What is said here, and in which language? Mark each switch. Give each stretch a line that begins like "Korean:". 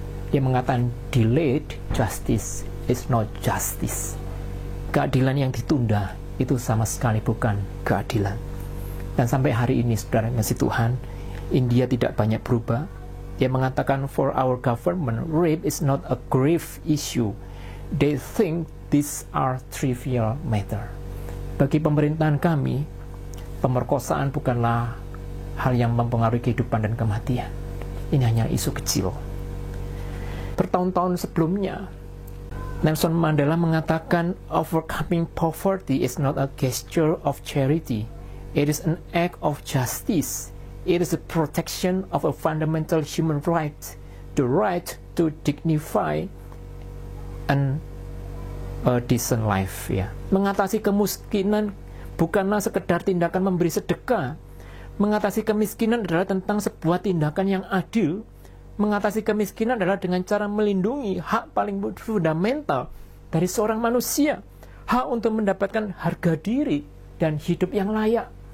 Indonesian: Dia mengatakan
English: delayed justice is not justice.
Indonesian: Keadilan yang ditunda itu sama sekali bukan keadilan. Dan sampai hari ini, saudara kasih Tuhan, India tidak banyak berubah. Dia mengatakan,
English: for our government, rape is not a grave issue. They think these are trivial matter.
Indonesian: Bagi pemerintahan kami, pemerkosaan bukanlah hal yang mempengaruhi kehidupan dan kematian. Ini hanya isu kecil. Bertahun-tahun sebelumnya,
English: Nelson Mandela mengatakan, overcoming poverty is not a gesture of charity. It is an act of justice. It is a protection of a fundamental human right, the right to dignify and a decent life.
Indonesian: Ya. Mengatasi kemiskinan bukanlah sekedar tindakan memberi sedekah. Mengatasi kemiskinan adalah tentang sebuah tindakan yang adil. Mengatasi kemiskinan adalah dengan cara melindungi hak paling fundamental dari seorang manusia, hak untuk mendapatkan harga diri dan hidup yang layak.